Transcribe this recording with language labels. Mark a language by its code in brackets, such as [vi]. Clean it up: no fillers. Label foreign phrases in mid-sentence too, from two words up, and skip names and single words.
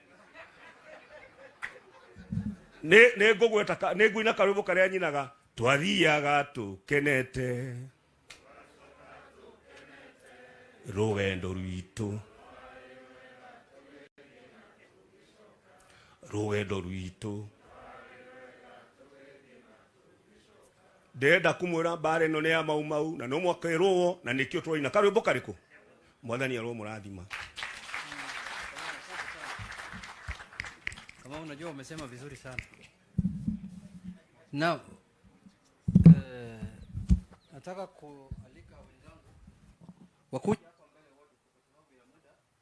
[ki] ne ngũgweta ne ngũina karwĩmbo karĩa nyinaga twathiaga tũkenete rugendo rwitũ ndenda kumwĩra mbara ĩno nĩ ya mau na no mwakerwo na nĩkĩo tũraina karwĩmbo karĩkũ mwathani arwo mũrathima. [sw] Kama unajua umesema vizuri sana. Now nataka kualika wenzangu wakuja hapa mbele wote kwa sababu ya muda.